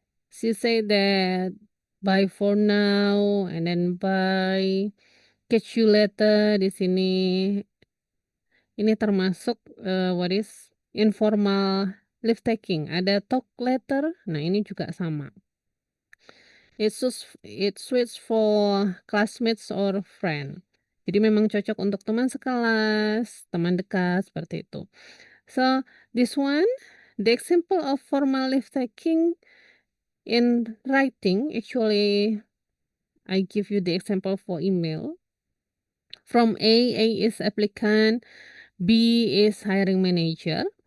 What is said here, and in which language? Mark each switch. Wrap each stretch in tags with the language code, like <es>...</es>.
<en>She said that bye for now and then bye, catch you later</en> <id>di sini. Ini termasuk</id> <en>what is informal leave taking. Ada talk later.</en> <id>Nah, ini juga sama.</id> <en>It suits for classmates or friend.</en> <id>Jadi memang cocok untuk teman sekelas, teman dekat seperti itu.</id> <en>So, this one, the example of formal leave taking in writing, actually I give you the example for email. From A is applicant, B is hiring manager.</en>